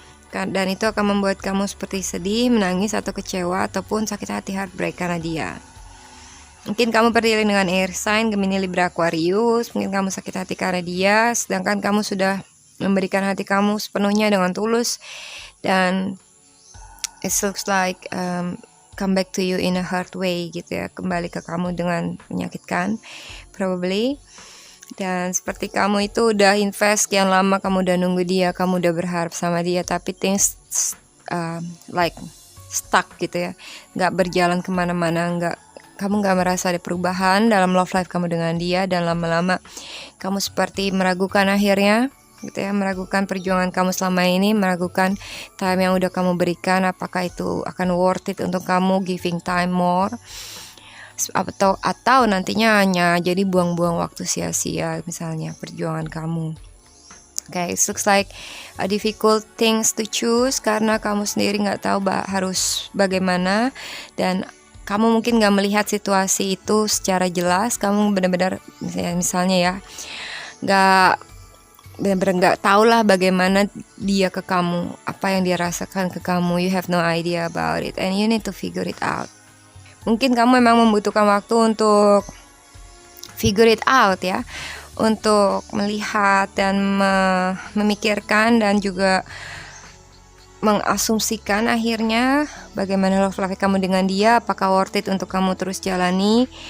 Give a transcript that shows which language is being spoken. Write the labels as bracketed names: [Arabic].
[Indonesian] Dan itu akan membuat kamu seperti sedih, menangis, atau kecewa, ataupun sakit hati, heartbreak karena dia. Mungkin kamu berdiri dengan air sign Gemini, Libra, Aquarius. Mungkin kamu sakit hati karena dia, sedangkan kamu sudah memberikan hati kamu sepenuhnya dengan tulus. Dan [English] it looks like come back to you in a hurt way [Indonesian] gitu ya. Kembali ke kamu dengan menyakitkan, [English] probably. [Indonesian] Dan seperti kamu itu udah invest sekian lama, kamu udah nunggu dia, kamu udah berharap sama dia, tapi [English] things like stuck [Indonesian] gitu ya, gak berjalan kemana-mana, kamu gak merasa ada perubahan dalam [English] love life [Indonesian] kamu dengan dia. Dan lama-lama kamu seperti meragukan akhirnya gitu ya, meragukan perjuangan kamu selama ini, meragukan time yang udah kamu berikan, apakah itu akan [English] worth it [Indonesian] untuk kamu [English] giving time more. [Indonesian] atau nantinya hanya jadi buang-buang waktu sia-sia misalnya perjuangan kamu. [English] Okay, it looks like a difficult things to choose [Indonesian] karena kamu sendiri nggak tahu harus bagaimana, dan kamu mungkin nggak melihat situasi itu secara jelas. Kamu benar-benar misalnya ya nggak benar-benar nggak tahu lah bagaimana dia ke kamu, apa yang dia rasakan ke kamu. [English] You have no idea about it and you need to figure it out. [Indonesian] Mungkin kamu memang membutuhkan waktu untuk [English] figure it out [Indonesian] ya, untuk melihat dan memikirkan dan juga mengasumsikan akhirnya bagaimana [English] love life [Indonesian] kamu dengan dia, apakah [English] worth it [Indonesian] untuk kamu terus jalani.